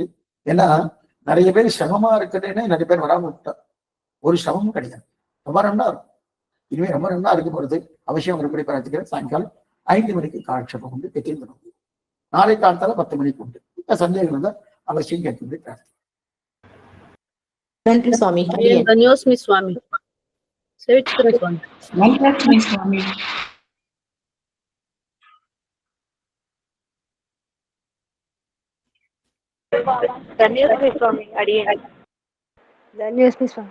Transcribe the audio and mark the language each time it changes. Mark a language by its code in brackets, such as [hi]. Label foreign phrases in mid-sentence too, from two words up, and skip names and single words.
[ta] ஏன்னா நிறைய பேர் சிரமமா இருக்குதுன்னு நிறைய பேர் வராம விட்டார். ஒரு சிரமமும் கிடையாது. ரொம்ப நல்லா இருக்கும். இனிமே ரொம்ப நல்லா இருக்க போறது அவசியம் ஒரு பிடிப்பறதுக்கு சாயங்காலம் 5 மணிக்கு காலட்சேபம் உண்டு. யதீந்திரம் நாளை காலத்தால 10 மணிக்கு உண்டு. சந்தேகம் இருந்தால் அவசியம் கேட்க முடியும். நன்றி சுவாமி. [kn] ಧನ್ಯೋಸ್ಮಿ ಸ್ವಾಮಿ. ಸೇವಿಸುತ್ತೇನೆ ಸ್ವಾಮಿ. ಧನ್ಯೋಸ್ಮಿ ಸ್ವಾಮಿ. ಧನ್ಯೋಸ್ಮಿ ಸ್ವಾಮಿ. ಅಡಿಯೇನ್. ಧನ್ಯೋಸ್ಮಿ ಸ್ವಾಮಿ.